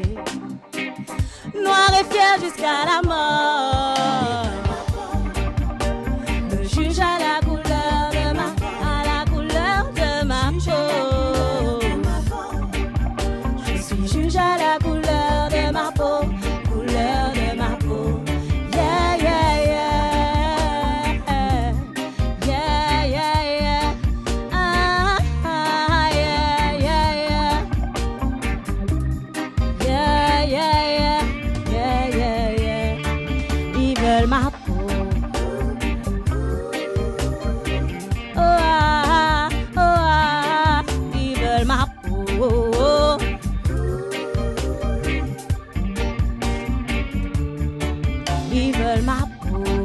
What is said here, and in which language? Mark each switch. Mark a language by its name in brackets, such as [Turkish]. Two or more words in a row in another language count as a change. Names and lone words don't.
[French] Noir et fier jusqu'à la mort. Me juge à la couleur de ma peau. Je suis juge à la couleur de ma peau. Couleur de ma peau. [English] Yeah, yeah, yeah. Yeah, yeah, yeah. Ah, ah, yeah, yeah, yeah. Yeah, yeah, yeah. Yeah, yeah, yeah. [French] Ils veulent ma peau. Oh ah, oh ah. Ils veulent ma peau. Ils veulent ma peau.